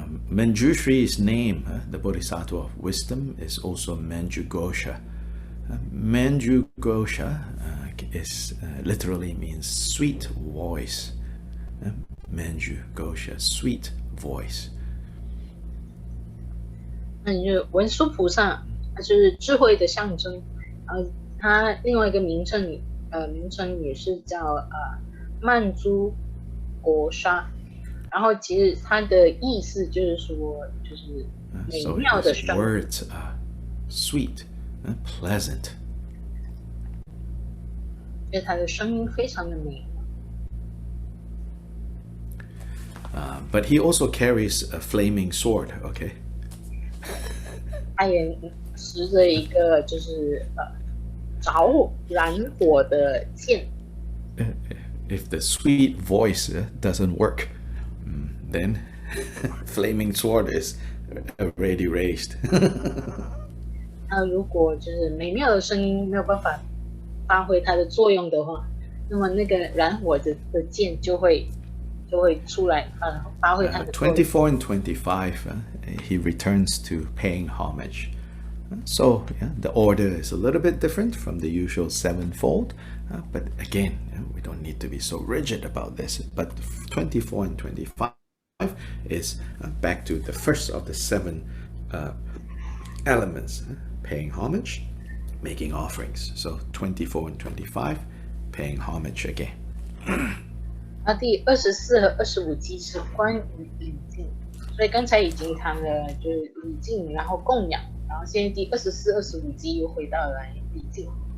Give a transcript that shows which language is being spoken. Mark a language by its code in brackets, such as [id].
[en] Manjushri's name, the Bodhisattva of wisdom, is also Manjughosha. Manjughosha is literally means sweet voice. Manjughosha, sweet voice. [zh] 那你就文殊菩萨，它就是智慧的象征。它另外一个名称也是叫曼珠国沙。然后其实它的意思就是说，就是美妙的声音。 [en] So his words are sweet, pleasant. [zh] 因为它的声音非常的美。 [en] But he also carries a flaming sword, okay? [zh] 他也持着一个就是燃火的剑。 [en] If the sweet voice doesn't work, then flaming sword is already raised. [zh] 那如果就是美妙的声音没有办法发挥它的作用的话，那么那个燃火的剑就会出来发挥它的作用。 [en] 24 and 25, he returns to paying homage. So the order is a little bit different from the usual sevenfold, but again, we don't need to be so rigid about this. But 24 and 25 is back to the first of the seven elements, paying homage, making offerings. So 24 and 25, paying homage again. [zh] 那第24和25集是关于礼敬，所以刚才已经谈了就是礼敬，然后供养，然后现在第24、25集又回到来礼敬。